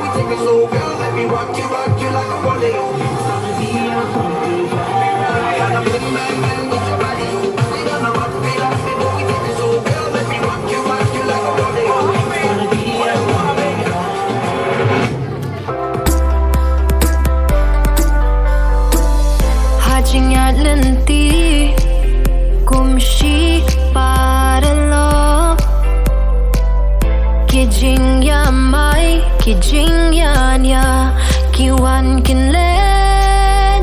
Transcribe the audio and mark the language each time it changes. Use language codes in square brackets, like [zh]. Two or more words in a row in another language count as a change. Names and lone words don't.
[en] it so well. Let me rock you like a rodeo. Gonna be a funky ride. Gotta put my man with your body. We gonna rock it like it, boy, we take it so well. Let me rock you like a rodeo. Gonna be a funky ride. [pbv] Hajing at lanti, kumshi para lo. Kijing ya mai, kijing ya nya, kiwan kinlen.